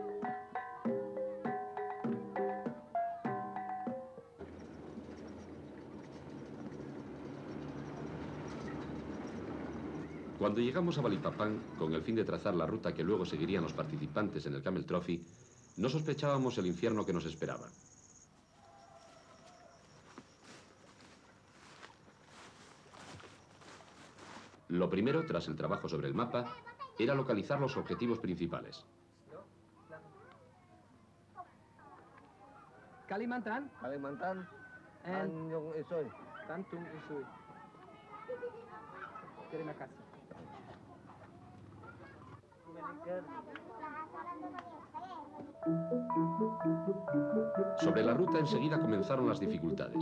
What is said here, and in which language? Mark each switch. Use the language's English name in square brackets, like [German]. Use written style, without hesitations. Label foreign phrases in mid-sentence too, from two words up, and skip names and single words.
[Spanish] Cuando llegamos a Balikpapan, con el fin de trazar la ruta que luego seguirían los participantes en el Camel Trophy, no sospechábamos el infierno que nos esperaba. Lo primero, tras el trabajo sobre el mapa, era localizar los objetivos principales. Kalimantan. Kalimantan, [English] And [Spanish] Tanjung Isoy. [Indonesian] Tanjung Isoy. Terima kasih. [Spanish] Sobre la ruta enseguida comenzaron las dificultades.